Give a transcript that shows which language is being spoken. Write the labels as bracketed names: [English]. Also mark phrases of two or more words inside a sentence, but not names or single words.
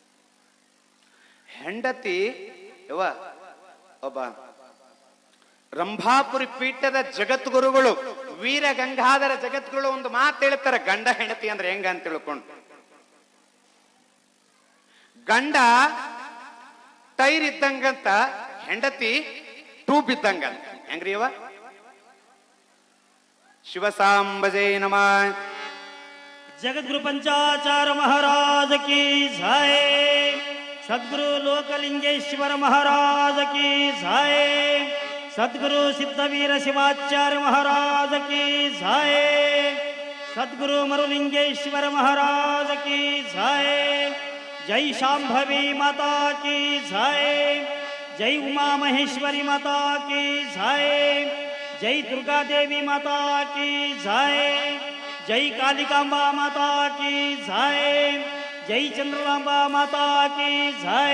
[Kannada] ಹೆಂಡತಿ ಯವ್ವ ಒಬ್ಬ ರಂಭಾಪುರಿ ಪೀಠದ ಜಗದ್ಗುರುಗಳು ವೀರ ಗಂಗಾಧರ ಜಗದ್ಗುರು ಒಂದು ಮಾತು ಹೇಳ್ತಾರೆ, ಗಂಡ ಹೆಂಡತಿ ಅಂದ್ರೆ ಹೆಂಗ ಅಂತ ತಿಳ್ಕೊಂಡು. ಗಂಡ ಟೈರ್ ಇದ್ದಂಗಂತ, ಹೆಂಡತಿ ಟ್ಯೂಬ್ ಇದ್ದಂಗಂತ. ಹೆಂಗ್ರಿ ಅವ? ಶಿವಸಾಂಬಜೇ ನಮಃ. [Hindi] जगद्गुरु पंचाचार महाराज की जय। सद्गुरु लोकलिंगेश्वर महाराज की जय। सद्गुरु सिद्धवीर शिवाचार्य महाराज की जय। सद्गुरु मरुलिंगेश्वर महाराज की जय। जय शांभवी माता की जय। जय उमा महेश्वरी माता की जय। जय दुर्गा देवी माता की जय। जय कालिकांबा माता की जय। जय चंद्रलांबा माता की जय।